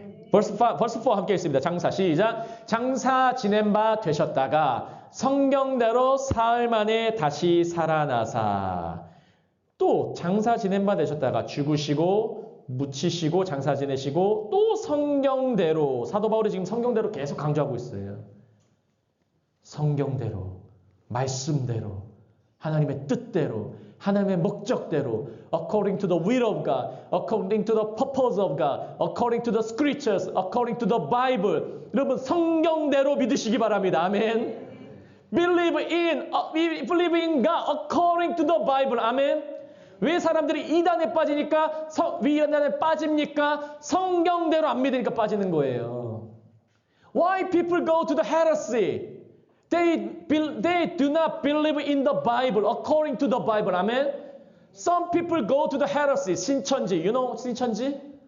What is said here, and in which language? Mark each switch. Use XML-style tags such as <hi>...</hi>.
<en>verse 4</en> <ko>함께 있습니다. 장사 시작. 장사 지낸 바 되셨다가 성경대로 사흘 만에 다시 살아나사. 또 장사 지낸 바 되셨다가 죽으시고 묻히시고 장사 지내시고 또 성경대로 사도 바울이 지금 성경대로 계속 강조하고 있어요. 성경대로 말씀대로 하나님의 뜻대로 하나님의 목적대로</ko> <en>according to the will of God, according to the purpose of God, according to the scriptures, according to the Bible.</en> <ko>여러분 성경대로 믿으시기 바랍니다. 아멘.</ko> <en>Believe in God according to the Bible.</en> <ko>아멘. 왜 사람들이 이단에 빠지니까 이단에 빠집니까? 성경대로 안 믿으니까 빠지는 거예요.</ko> <en>Why people go to the heresy? They do not believe in the Bible according to the Bible. Amen. Some people go to the heresy.</en> <ko>신천지.</ko> <en>You know 신천지?</en>